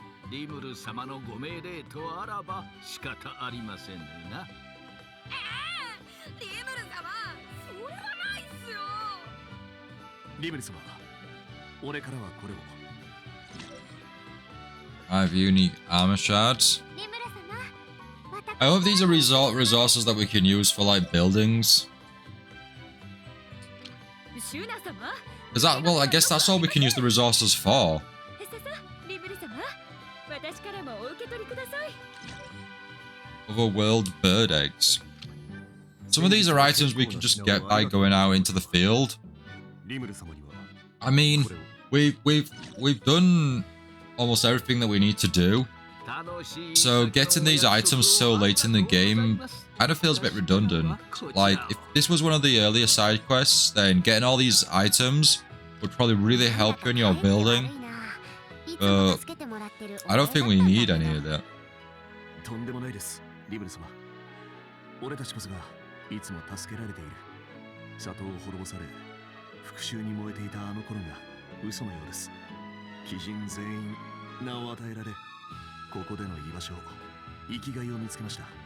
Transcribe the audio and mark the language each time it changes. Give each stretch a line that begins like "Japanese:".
Japanese: リムル様のご命令とあらば仕方ありませんな。リムル様、それはないっすよ。リムル様、俺からはこれを。
English: I have unique armor shards. I hope these are resources that we can use for like buildings. Is that, well, I guess that's all we can use the resources for. Otherworld bird eggs. some of these are items we can just get by going out into the field. I mean, we've done almost everything that we need to do. So getting these items so late in the game kind of feels a bit redundant. Like, if this was one of the earlier side quests, then getting all these items would probably really help you in your building. But I don't think we need any of that.
Japanese: とんでもないです、リムル様。俺たちこそがいつも助けられている。里を滅ぼされ、復讐に燃えていたあの頃が嘘のようです。鬼人全員名を与えられ、ここでの居場所、生きがいを見つけました。